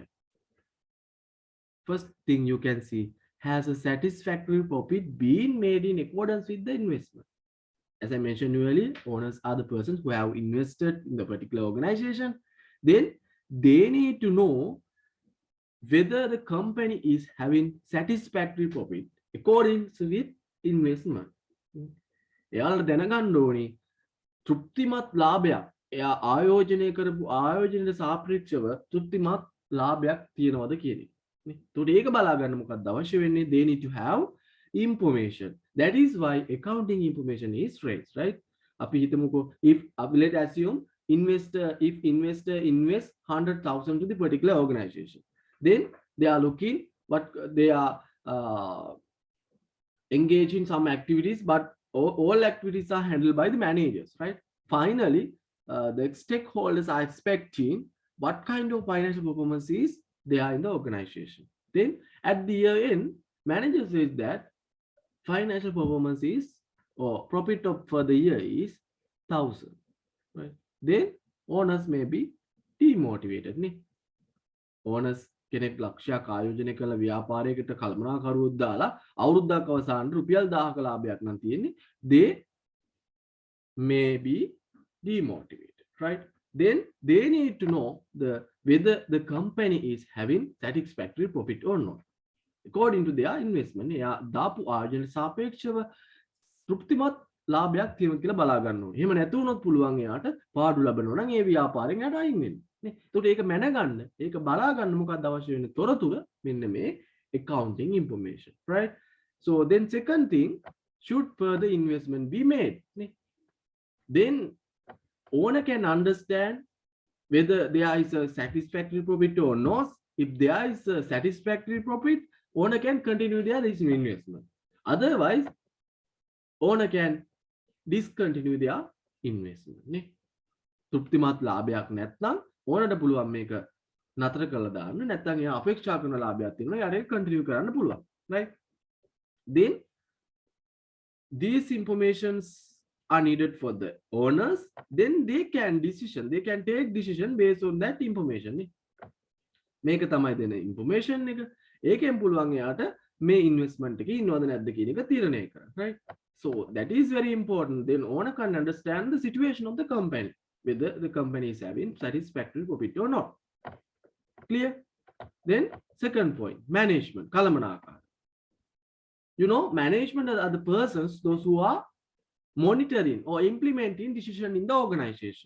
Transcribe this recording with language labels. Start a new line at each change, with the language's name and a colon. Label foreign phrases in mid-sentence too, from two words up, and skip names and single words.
English: First thing you can see, has a satisfactory profit being made in accordance with the investment. As I mentioned earlier, owners are the persons who have invested in the particular organization. Then they need to know whether the company is having satisfactory profit according to with investment.
Sinhala: එයාලා දැනගන්න ඕනේ තෘප්තිමත් ලාභයක් එයා ආයෝජනය කරපු ආයෝජනයට සාපේක්ෂව තෘප්තිමත් ලාභයක් තියනවද කියන එක. නේ. ඒකට ඒක බලා ගන්න මොකක්ද අවශ්‍ය වෙන්නේ?
English: They need to have information. That is why accounting information is raised, right?
Sinhala: අපි හිතමුකෝ
English: if let's assume investor invests 100,000 to the particular organization, then they are looking what they are engaged in some activities, but all activities are handled by the managers, right? Finally, the stakeholders are expecting what kind of financial performance is they are in the organization. Then at the year end, manager says that financial performance is or profit for the year is 1,000, right? Then owners may be demotivated.
Sinhala: Owners කෙනෙක් ලක්ෂයක් ආයෝජනය කළ ව්‍යාපාරයකට කළමනාකරුවොත් දාලා අවුරුද්දක් අවසානයේ රුපියල් 1000ක ලාභයක් නම් තියෙන්නේ,
English: they may be demotivated, right? Then they need to know whether the company is having satisfactory profit or not according to their investment.
Sinhala: එයා දාපු ආයෝජන සාපේක්ෂව තෘප්තිමත් ලාභයක් තියෙනවා කියලා බලා ගන්න ඕනේ. එහෙම නැතු වුණොත් පුළුවන් එයාට පාඩු ලැබෙනවා නම් ඒ ව්‍යාපාරයෙන් එයාට අයින් වෙන්න. නේ. ඒකට ඒක මැනගන්න, ඒක බලා ගන්න මොකක්ද අවශ්‍ය වෙන්නේ? තොරතුර මෙන්න මේ
English: accounting information, right? So then second thing, should further investment be made?
Sinhala: නේ.
English: Then owner can understand whether there is a satisfactory profit or not. If there is a satisfactory profit, owner can continue their investment. Otherwise, owner can discontinue their investment.
Sinhala: නේ. තෘප්තිමත් ලාභයක් නැත්නම් ඕනට පුළුවන් මේක නතර කරලා දාන්න. නැත්නම් එයා අපේක්ෂා කරන ලාභයක් තියෙනවා. එයාට ඒක කන්ටිනියු කරන්න පුළුවන්.
English: right? Then these informations are needed for the owners. Then they can take decision based on that information.
Sinhala: නේ. මේක තමයි දෙන information එක. ඒකෙන් පුළුවන් එයාට මේ investment එකේ ඉන්නවද නැද්ද කියන එක තීරණය කරන්න.
English: right? So that is very important. Then owner can understand the situation of the company, whether the company is having satisfactory profit or not. Clear? Then second point, management.
Sinhala: කළමනාකාර.
English: You know, management are the persons, those who are monitoring or implementing decision in the organization.